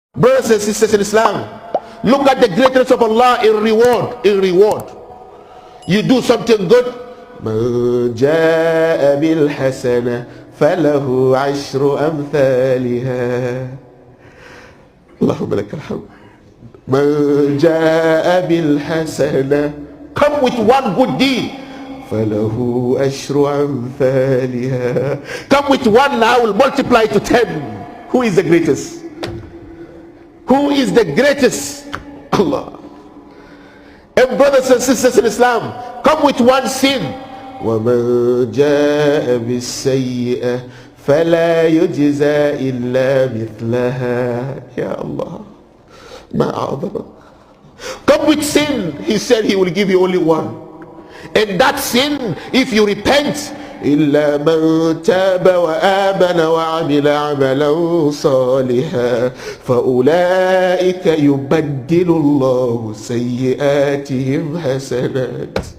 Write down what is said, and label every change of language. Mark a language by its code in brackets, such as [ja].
[en] Brothers and sisters in Islam, look at the greatness of Allah in reward. In reward, you do something good. [ar] من جاء بالحسنة فله عشر أمثالها. اللهم لك الحمد. من جاء بالحسنة, [en] come with one good deed. [ar] فله عشر أمثالها. [en] Come with one, I will multiply to 10. Who is the greatest? Who is the greatest? Allah. And brothers and sisters in Islam, come with one sin. [ar] وَمَنْ جَاءَ بِالسَّيِّئَةِ فَلَا يُجْزَى إِلَّا مِثْلَهَا. [en] Ya Allah, [ar] ما أعظمك. [en] Come with sin. He said he will give you only one. And that sin, if you repent, [ar] إلا من تاب وآمن وعمل عملا صالحا فأولئك يبدل الله سيئاتهم حسنات.